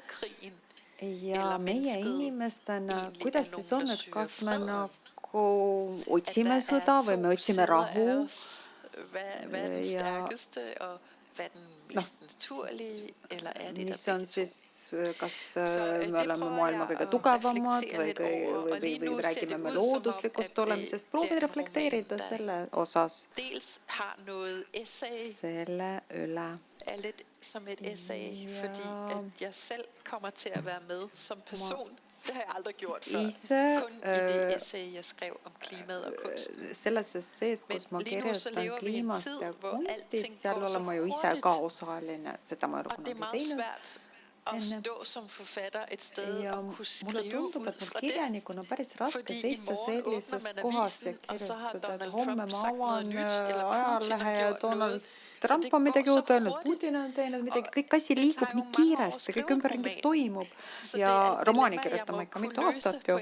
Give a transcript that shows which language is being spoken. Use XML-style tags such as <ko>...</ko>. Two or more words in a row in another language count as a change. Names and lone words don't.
<et>Ja meie inimestena, kuidas siis on, et kas me nagu otsime sõda või me otsime rahu ja mis on siis, kas me oleme maailma kõige tugevamad või räägime me looduslikust olemisest, proovida reflekteerida selle osas, selle üle.</et> <da>Som et essay, fordi at jeg selv kommer til at være med som person. Det har jeg aldrig gjort før. Kun i det essay, jeg skrev om klimaet og kunsten.</da> <et>Selles sees, kus ma kirjutan kliimast ja kunstist, seal olen ma ju ise ka osaline, seda ma olen kunagi teinud. Ja mulle tundub, et mul kirjanikuna päris raske seista sellises kohas ja kirjutada, et homme ma avan ajalehe ja Donald Trump on midagi uut öelnud, Putin on teinud midagi, kõik asi liigub nii kiiresti, kõik ümberringi toimub ja romaani kirjutama ikka mitu aastat ju.</et>